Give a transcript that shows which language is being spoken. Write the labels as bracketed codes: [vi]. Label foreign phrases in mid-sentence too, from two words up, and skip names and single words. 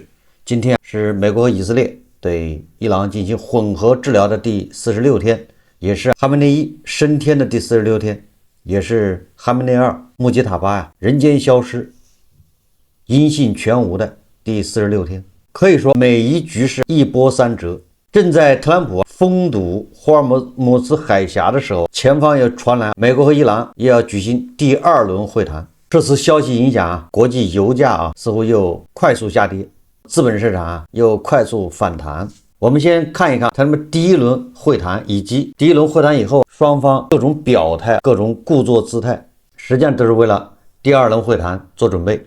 [zh] 今天是美國和以色列對伊朗進行混合治療的第46天，也是哈梅内伊升天的第46天，也是哈梅内二穆吉塔巴人间消失、音信全无的第46天。可以說，美伊局勢一波三折。正在特朗普封堵霍尔木兹海峽的时候，前方又傳来美国和伊朗也要舉行第二輪會談。這次消息影響國際油價似乎又快速下跌，資本市場又快速反彈。我們先看一看他們第一輪會談，以及第一輪會談以後雙方各種表態、各種故作姿態，實際上都是為了第二輪會談做準備。